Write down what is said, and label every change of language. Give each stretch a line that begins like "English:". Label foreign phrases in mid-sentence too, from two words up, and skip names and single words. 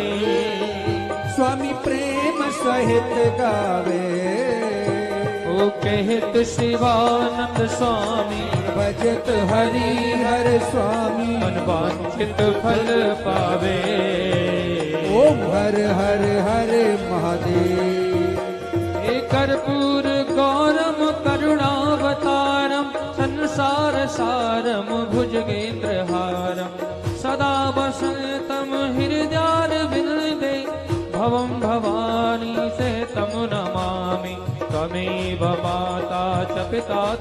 Hindi: स्वामी प्रेम सहित गावे ओ कहत शिवानंद स्वामी भजत हरि हर स्वामी मनवांछित फल पावे ओम हर हर हर महादेव
Sanskrit: हे कर्पूर गौरम करुणावतारम संसार सारम भुजगेन्द्रहारम सदा वसंतम हृदयारविंदे भवं भवानी सहितं नमामि त्वमेव माता च पिता